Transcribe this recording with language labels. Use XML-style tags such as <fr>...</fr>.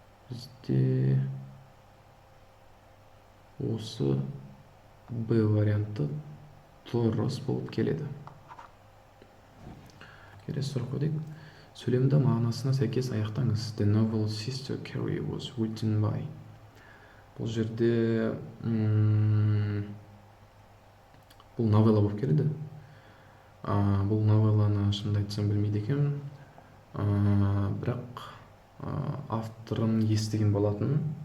<kk>Бізде осы Б варианты дұрыс болып келеді. Келесі сұрақ өтейік. Сөйлемді мағынасына сәйкес аяқтаңыз.</kk> <en>The novel Sister Carrie was written by.</en> <kk>Бұл жерде бұл новелла болып келеді. Бұл новелланы шынымды айтсам білмейді екенмін. Бірақ авторын естіген болатын.</kk>